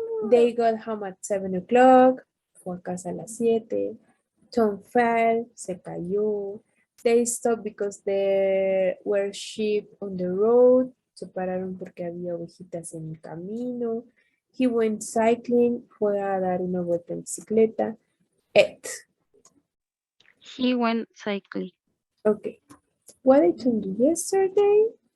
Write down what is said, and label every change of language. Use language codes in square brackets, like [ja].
[en] They got home at 7 o'clock, [es] fue a casa a las 7. [en] Tom fell, [es] se cayó. [en] They stopped because there were sheep on the road. [es] Se pararon porque había ovejitas en el camino. [en] He went cycling, [es] fue a dar una vuelta en bicicleta. [en] He went cycling. Okay. What did Tom do yesterday?